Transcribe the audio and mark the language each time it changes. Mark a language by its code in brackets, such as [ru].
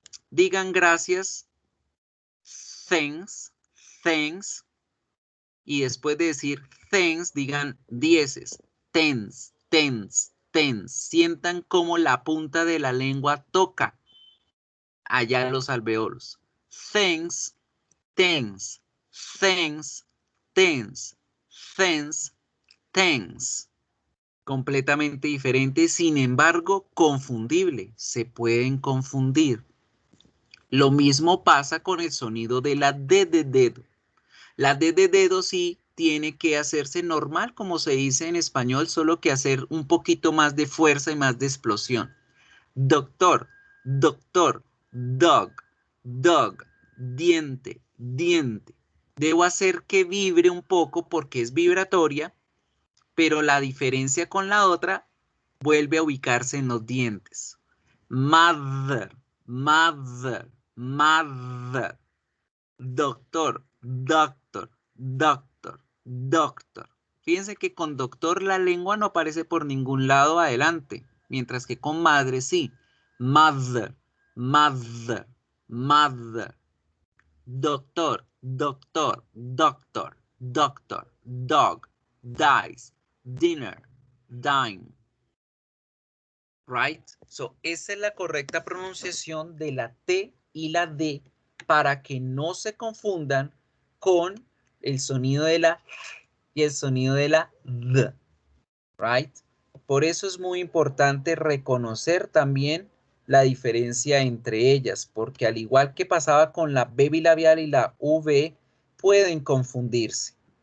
[es] Digan gracias, thanks, thanks, y después de decir thanks, digan dieces, tens, tens, tens. Sientan cómo la punta de la lengua toca allá en los alveolos. [en] Thanks, tens, thanks, tens, thanks, thanks. [es] Completamente diferente, sin embargo, confundible. Se pueden confundir. Lo mismo pasa con el sonido de la D de dedo. La D de dedo sí tiene que hacerse normal, como se dice en español, solo que hacer un poquito más de fuerza y más de explosión. [en] Doctor, doctor, dog, dog, diente, diente. [es] Debo hacer que vibre un poco porque es vibratoria, pero la diferencia con la otra vuelve a ubicarse en los dientes. [en] Mother, mother, mother. Doctor, doctor, doctor, doctor. [es] Fíjense que con doctor la lengua no aparece por ningún lado adelante, mientras que con madre sí. [en] Mother, mother, mother. Doctor, doctor, doctor, doctor, dog, dice, dinner, dime. Right? [es] So, esa es la correcta pronunciación de la T y la D para que no se confundan con el sonido de la y el sonido de la D. Right? Por eso es muy importante reconocer también la diferencia entre ellas, porque al igual que pasaba con la B bilabial y la V, pueden confundirse.